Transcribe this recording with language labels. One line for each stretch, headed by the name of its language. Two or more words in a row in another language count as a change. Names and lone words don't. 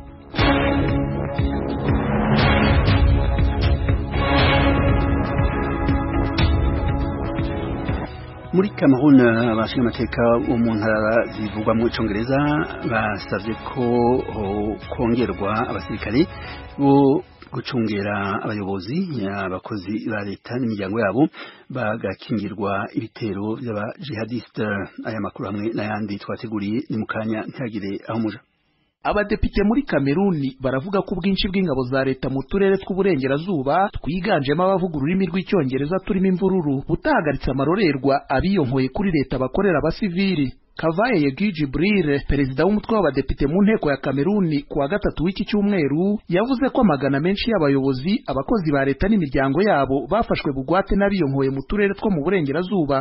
Kinyarwanda: Muri Cameroon abashingamateka bo mu ntara zivugwa mu Congereza basavye ko kongerwa abasirikare bo gucungera abayobozi abakozi ba leta n'imiryango yabo bagakingirwa ibitero by'abajihadiste.
Rundi: Aya makuru hamwe n'ayandi twateguriye ni mukanya ntagire aho muja.
Kinyarwanda: Abadepite muri Kameruni baravuga ko ubwinshi bw'ingabo za leta mu turere tw'uburengerazuba twiganjemo abavuga ururimi rw'icyongereza turimo imvururu butahagaritse amarorerwa abiyonkoye kuri leta bakorera abasivili. Kavaye Yegi Jibril, perezida w'umutwe w'abadepite mu nteko ya Kameruni kuwa gatatu w'iki cyumweru, yavuze ko amagana menshi y'abayobozi abakozi ba leta n'imiryango yabo bafashwe bugwate n'abiyonkoye mu turere two mu burengerazuba.